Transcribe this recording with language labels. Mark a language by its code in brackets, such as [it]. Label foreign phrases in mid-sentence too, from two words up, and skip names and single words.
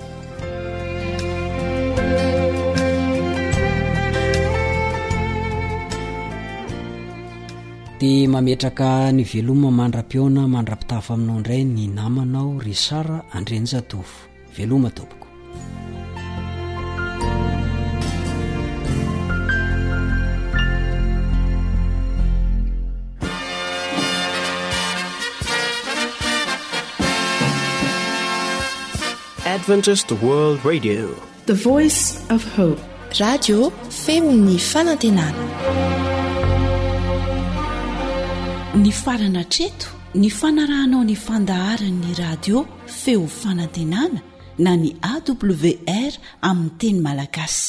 [mg] Dia mametraka ny veloma mandra-piona mandra-pitafa aminao indray ny namanao Risara Andrenjatovo. Veloma tompoko. [en] Adventist World Radio, the voice of hope. [mg] Radio Femini Fanantenana. Ny farana treto ny fanarahanao ny fandaharan'ny radio feo fanantenana na ny AWR amin'ny teny malagasy.